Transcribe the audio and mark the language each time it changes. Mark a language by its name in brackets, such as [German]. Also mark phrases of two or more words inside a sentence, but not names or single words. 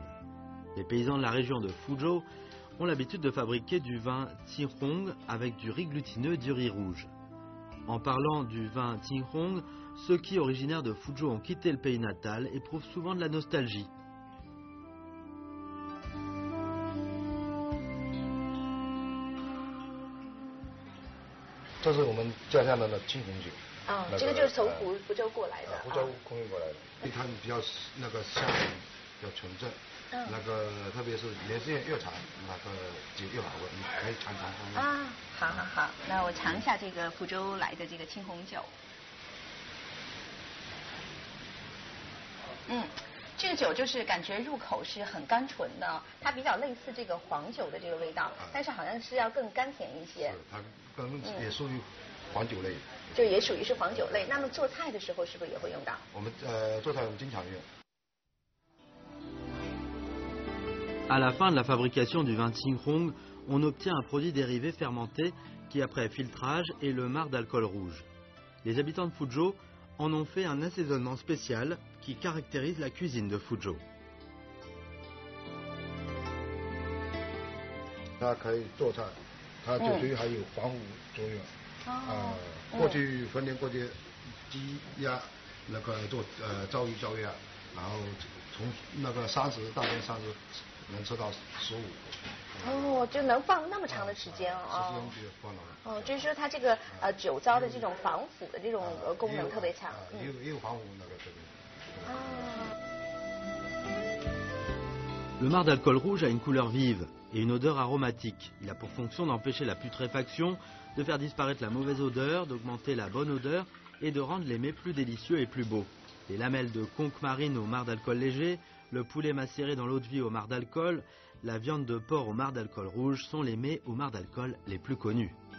[French] Les paysans de la région de Fuzhou ont l'habitude de fabriquer du vin Qinghong avec du riz glutineux et du riz rouge. En parlant du vin Qinghong, ceux qui, originaires de Fuzhou, ont quitté le pays natal éprouvent souvent de la nostalgie. [Chinese] C'est 我们家乡的青红酒。这个就是从福州过来的。福州空运过来的，它比较那个香，比较纯正。那个特别是年限越长，那个酒越好喝，你可以尝尝看。啊，好好好，那我尝一下这个福州来的这个青红酒。这个酒就是感觉入口是很甘醇的，它比较类似这个黄酒的这个味道，但是好像是要更甘甜一些。它也属于黄酒类。就也属于是黄酒类。那么做菜的时候是不是也会用到？我们做菜我们经常用。 [French] À la fin de la fabrication du vin Qinghong, on obtient un produit dérivé fermenté qui, après filtrage, est le marc d'alcool rouge. Les habitants de Fuzhou en ont fait un assaisonnement spécial qui caractérise la cuisine de Fuzhou. [Chinese] 它可以做菜，它最主要还有防腐作用。过去逢年过节，鸡鸭那个做照鱼照鸭，然后从那个30大年30能吃到15。就能放那么长的时间时间就放了。就是说它这个酒糟的这种防腐的这种功能特别强。也有防腐那个这个。 [French] Le marc d'alcool rouge a une couleur vive et une odeur aromatique. Il a pour fonction d'empêcher la putréfaction, de faire disparaître la mauvaise odeur, d'augmenter la bonne odeur et de rendre les mets plus délicieux et plus beaux. Les lamelles de conque marine au marc d'alcool léger, le poulet macéré dans l'eau de vie au marc d'alcool, la viande de porc au marc d'alcool rouge sont les mets au marc d'alcool les plus connus.